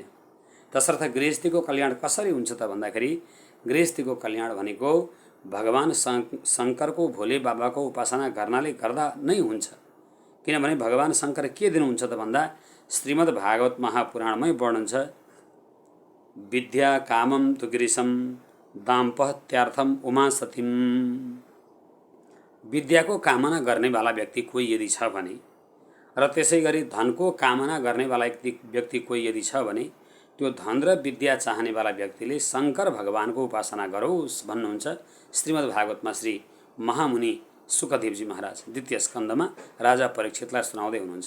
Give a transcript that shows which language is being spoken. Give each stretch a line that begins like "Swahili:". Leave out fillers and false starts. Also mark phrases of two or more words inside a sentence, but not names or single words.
Nepali: तसर्थ गृहस्थीको कल्याण कसरी हुन्छ त भन्दाखेरि गृहस्थीको कल्याण भनेको भगवान शङ्करको भोले बाबाको उपासना गर्नाले गर्दा नै हुन्छ। किनभने भगवान शङ्कर के दिनुहुन्छ त भन्दा श्रीमद् भागवत महापुराणमै वर्णन छ,
Sanskrit: विद्या कामम तु गिरिशम दाम्पत्यार्थम उमा सतीम।
Nepali: विद्याको कामना गर्नेवाला व्यक्ति कोही यदि छ भने र त्यसै गरी धनको कामना गर्नेवाला व्यक्ति कोही यदि छ भने त्यो धन र विद्या चाहनेवाला व्यक्तिले शङ्कर भगवानको उपासना गरोस् भन्नुहुन्छ श्रीमद् भागवतमा श्री महामुनि सुखदेवजी महाराज 2 स्कन्धमा राजा परीक्षितलाई सुनाउँदै हुनुहुन्छ।